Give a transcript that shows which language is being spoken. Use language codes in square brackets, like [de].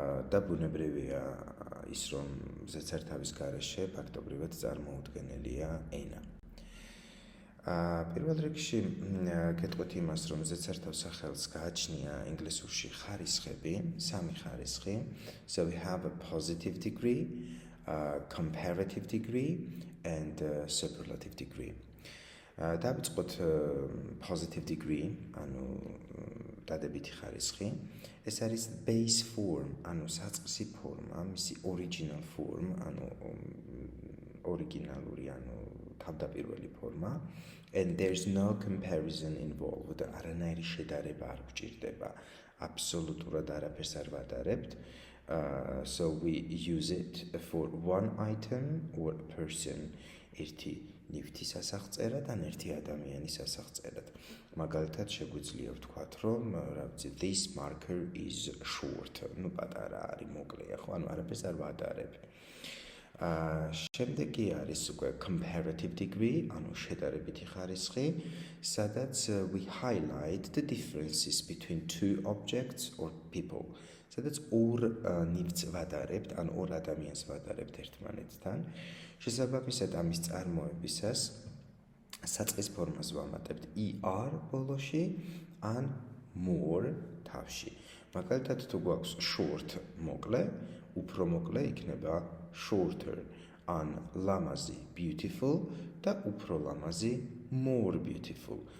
[ka] და ბუნებრივია ის, რომ ზეცართავის გარეშე ფაქტობრივად წარმოუდგენელია ენა. პირველ რიგში გეტყვით იმას, რომ ზეცართავ სახელს გააჩნია ინგლისურში ხარისხები, სამი ხარისხი. [en] So we have a positive degree, comparative degree and superlative degree. [ka] დავიწყოთ positive degree, ანუ დადებითი ხარისხი. ეს არის base form, ანუ საწყისი ფორმა, მისი original form, ანუ ორიგინალური, ანუ თავდაპირველი ფორმა. [en] And there's no comparison involved. [ka] არანაირი შედარება არ გვჭირდება. აბსოლუტურად არაფერს არ ვადარებთ. [en] So we use it for one item or person. [ka] ერთი ნივთის სასახწერად ან ერთი ადამიანის სასახწერად. მაგალითად შეგვიძლია ვთქვათ, რომ [en] this marker is short. [ka] ნუ პატარა არის, მოკლეა, ხო? ანუ არაფერს არ ვადარებ. შემდეგი არის უკვე comparative degree, ანუ შედარებითი ხარისხი, სადაც [en] we highlight the differences between two objects or people. [ka] სადაც ორ ნივთს ვადარებთ, ან ორ ადამიანს ვადარებთ ერთმანეთთან. შესაბამისად ამის წარმოებისას საწყის ფორმას ვამატებთ er ბოლოში ან more თავში. მაგალითად თუ გვაქვს short მოკლე, უფრო მოკლე იქნება shorter, ან ლამაზი beautiful და უფრო ლამაზი more beautiful.